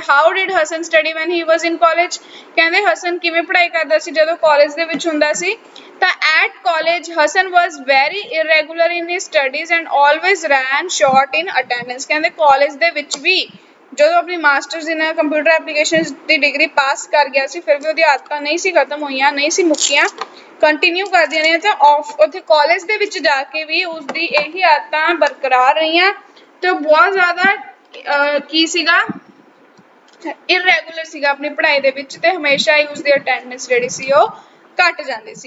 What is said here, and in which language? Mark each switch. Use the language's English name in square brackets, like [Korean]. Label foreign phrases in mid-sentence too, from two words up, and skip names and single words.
[English] How did Hasan study when he was in college? [Punjabi] ਕਹਿੰਦੇ ਹਸਨ ਕਿਵੇਂ ਪੜ੍ਹਾਈ ਕਰਦਾ ਸੀ ਜਦੋਂ ਕਾਲਜ ਦੇ ਵਿੱਚ ਹੁੰਦਾ ਸੀ। [English] ਤਾਂ at college Hasan was very irregular in his studies and always ran short in attendance [Punjabi] ਕਹਿੰਦੇ ਕਾਲਜ ਦੇ ਵਿੱਚ ਵੀ ਜਦੋਂ ਆਪਣੀ [English] masters in computer applications [Punjabi] ਦੀ ਡਿਗਰੀ ਪਾਸ ਕਰ ਗਿਆ ਸੀ ਫਿਰ ਵੀ ਉਹਦੀ ਆਦਤਾਂ ਨਹੀਂ ਸੀ ਖਤਮ ਹੋਈਆਂ, ਨਹੀਂ ਸੀ ਮੁੱਕੀਆਂ, ਕੰਟੀਨਿਊ ਕਰਦੀਆਂ ਰਹੀਆਂ ਤੇ ਉੱਥੇ ਕਾਲਜ ਦੇ ਵਿੱਚ ਜਾ ਕੇ ਵੀ ਉਸਦੀ ਇਹੀ ਆਦਤਾਂ ਬਰਕਰਾਰ ਰਹੀਆਂ ਤੇ ਬਹੁਤ ਜ਼ਿਆਦਾ ਕੀ ਸੀਗਾ ਇਰੈਗੂਲਰ ਸੀਗਾ ਆਪਣੀ ਪੜ੍ਹਾਈ ਦੇ ਵਿੱਚ ਤੇ ਹਮੇਸ਼ਾ ਹੀ ਉਸਦੀ ਅਟੈਂਡੈਂਸ ਜਿਹੜੀ ਸੀ ਉਹ ਘਟ ਜਾਂਦੀ ਸੀ।